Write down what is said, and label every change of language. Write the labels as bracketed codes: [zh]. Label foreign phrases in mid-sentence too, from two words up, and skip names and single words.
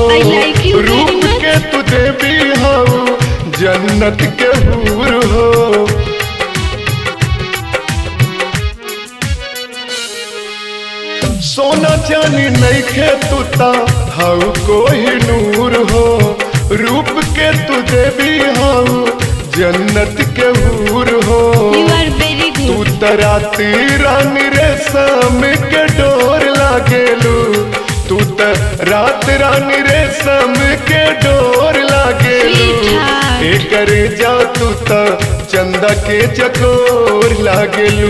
[en] I like you very [bho] रूप [en] much. [bho] के तू देवी हाउ जन्नत के हूर हो। सोना चांदी नहीं के तू ता हाउ कोई नूर हो। रूप के तू देवी हाउ जन्नत के हूर हो। [en] You are very [bho] तू [en] good. [bho] तराती रानी रेशम के डोर लागेलू। तू त रात रानी रेशम के डोर लागेलू। Sweetheart. एकरे जा तू त चंदा के चकोर लागेलू।